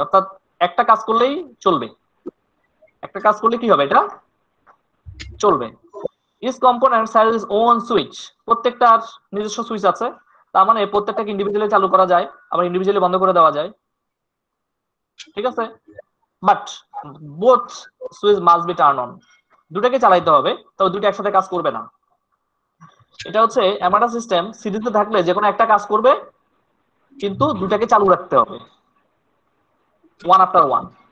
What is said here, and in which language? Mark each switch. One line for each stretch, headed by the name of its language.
Bangla: অর্থাৎ একটা কাজ করলেই চলবে, একটা কাজ করলে কি হবে, এটা চলবে।
English: Each component has its own switch.
Bangla: প্রত্যেকটার নিজস্ব সুইচ আছে, তার মানে প্রত্যেকটাকে ইন্ডিভিজুয়ালি চালু করা যায়, আবার ইন্ডিভিজুয়ালি বন্ধ করে দেওয়া যায়, ঠিক আছে?
English: But both switch must be turn on.
Bangla: দুটাকে চালাইতে হবে, তবে দুটো একসাথে কাজ করবে না। এটা হচ্ছে এমন একটা সিস্টেম, সিরিজে থাকলে যে কোনো একটা কাজ করবে, কিন্তু দুটাকে চালু রাখতে হবে,
English: one after one.